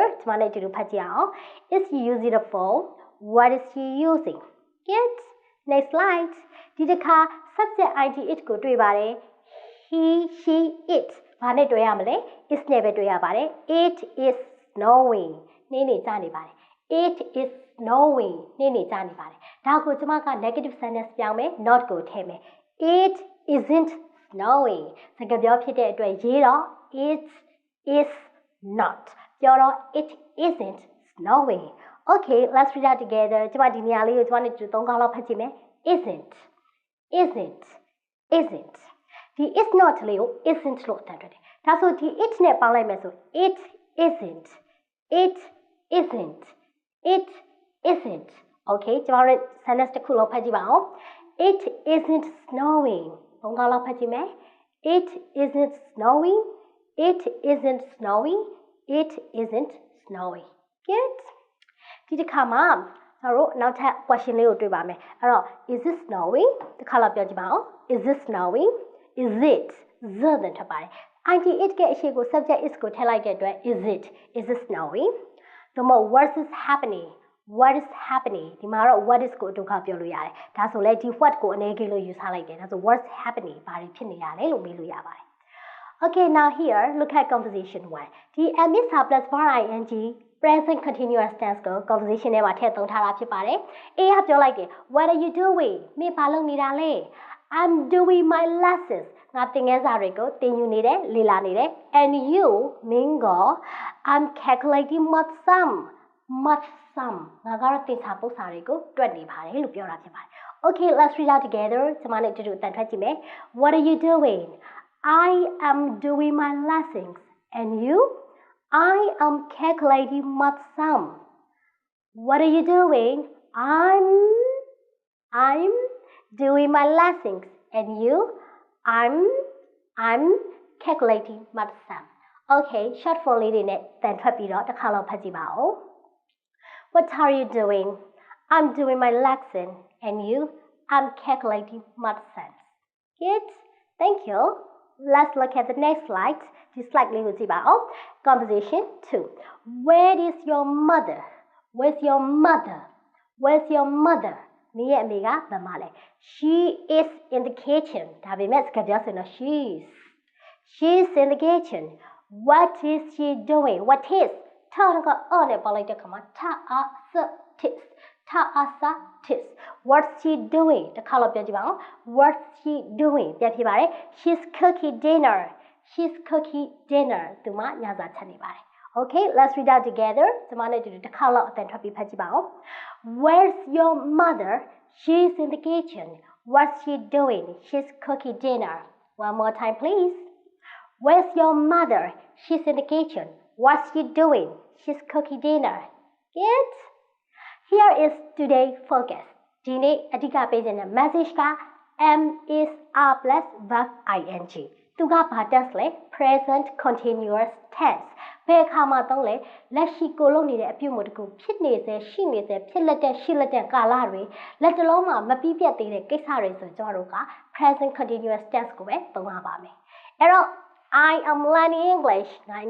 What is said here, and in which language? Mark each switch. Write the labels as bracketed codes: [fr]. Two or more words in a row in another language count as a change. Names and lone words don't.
[my] ဒီမှာလည်းဒီလိုဖတ်ကြည့်အောင် [en] Is he using the phone? What is he using? Good. Next slide. [my] ဒီတစ်ခါ [en] subject id it [my] ကိုတွေ့ပါတယ်။ [en] He, she, it [my] ဘာနဲ့တွေ့ရမလဲ။ is နဲ့ပဲတွေ့ရပါတယ်။ [en] It is snowing. [my] နေနေကြနေပါတယ်။ [en] It is snowing [my] နေနေကြနေပါတယ်ဒါကိုကျွန်မက [en] negative sentence [my] ပြောင်းမယ် not ကိုထည့်မယ် [en] It isn't snowing [my] စကားပြောဖြစ်တဲ့အတွက်ရေးတော့ [en] it is not [my] ပြောတော့ [en] it isn't snowing Okay let's read that together [my] ကျွန်မဒီနေရာလေးကိုကျွန်မနဲ့3ခေါက်လောက်ဖတ်ကြည့်မယ် isn'tဒီ [en] is not [my] လေးကို isn't လို့တတ်တယ်ဒါဆိုဒီ it နဲ့ပေါင်းလိုက်မယ်ဆို [en] it isn't It isn't. [my] Okay, ကျွန်တော်တို့ sentence တစ်ခုလုံးဖတ်ကြည့်ပါဦး [en] It isn't snowing. [my] သုံးခေါက်လောက်ဖတ်ကြည့်မယ် [en] It isn't snowing. It isn't snowing. It isn't snowing. Good. [my] ဒီတစ်ခါမှာကျွန်တော်တို့နောက်ထပ် question လေးကိုတွေ့ပါမယ်အဲ့တော့ [en] is it snowing [my] တစ်ခါလောက်ပြောကြည့်ပါဦး [en] Is it snowing? Is it [my] ဇာတ်နဲ့ထပ်ပါတယ် [en] id it [my] ရဲ့အရှိကို [en] subject is [my] ကိုထည့်လိုက်တဲ့အတွက် [en] is it snowing? The more what is happening [my] ဒီမှာတော့ [en] what is [my] ကိုအတူခါပြောလို့ရတယ်ဒါဆိုလဲဒီ what ကိုအနေကြီးလို့ယူဆလိုက်တယ်ဒါဆို [en] what's happening [my] ဘာတွေ ဖြစ်နေရလဲလို့မေးလို့ရပါတယ် [en] Okay now here look at conversation 1ဒီ am is plus for ing present continuous tense ကို [my] conversation ထဲမှာထည့်သုံးထားတာဖြစ်ပါတယ် A ကပြောလိုက်တယ် [en] what are you doing [my] မင်းဘာလုပ်နေတာလဲ [en] I'm doing my lessons [my] ငါသင်ခန်းစာတွေကိုသင်ယူနေတယ်လေ့လာနေတယ် [en] and you [my] မင်းက [en] I'm calculating math sum [my] ငါကတော့သင်္ချာပု္ပ္ပစာတွေကိုတွက်နေပါတယ်လို့ပြောတာဖြစ်ပါတယ် [en] Okay let's read out together [my] ကျွန်မနဲ့တူတူအတန်ထွက်ကြည့်မယ် [en] What are you doing? I am doing my lessons and you? I am calculating math sum. What are you doing? I'm doing my lessons and you? I'm calculating math sum. [my] Okay [en] short form [my] လေးတွေနဲ့တန်ထွက်ပြီးတော့တစ်ခါလောက်ဖတ်ကြည့်ပါဦး [en] What are you doing? I'm doing my lesson and you? I'm calculating math sums. Good. Thank you. Let's look at the next slide. This slide [my] လေးကိုကြည့်ပါဦး [en] Conversation 2. Where is your mother? Where's your mother? [my] နေရဲ့အမေကဘယ်မှာလဲ [en] She is in the kitchen. [my] ဒါပေမဲ့စကားပြောဆိုရင်တော့ [en] She's in the kitchen. What is she doing? What is? [my] ထားကအော်နဲ့ပေါလိုက်တဲ့ခါမှာ tis. [en] What's she doing? [my] တစ်ခါလောက်ပြောကြည့်ပါဦး [en] What's she doing? [my] ပြန်ဖြစ်ပါတယ် [en] She's cooking dinner. [my] သူမညစာချက်နေပါတယ် [en] Okay, let's read out together. [my] ကျွန်မနဲ့တူတူတစ်ခါလောက်အတန်ထွက်ပြီးဖတ်ကြည့်ပါဦး [en] Where's your mother? She's in the kitchen. What's she doing? She's cooking dinner. One more time, please. Where's your mother? She's in the kitchen. What's she doing? She's cooking dinner. Good. Here is today's focus. [my] ဒီနေ့အဓိကပေးခြင်းတဲ့ message က [en] am is are plus verb ing [my] သူကဘာတက်လဲ [en] present continuous tense [my] ဘယ်အခါမှာသုံးလဲလက်ရှိကိုလုပ်နေတဲ့အပြုအမူတစ်ခုဖြစ်နေစေရှိနေစေဖြစ်လက်တဲ့ရှိ လက်တဲ့ကာလတွေလက်တလုံးမှာမပြီးပြတ်သေးတဲ့ကိစ္စတွေဆိုကျွန်တော်တို့က [en] present continuous tense [my] ကိုပဲသုံးရပါမယ်အဲ့တော့ [en] I am learning English [my] ငါအင်္ဂ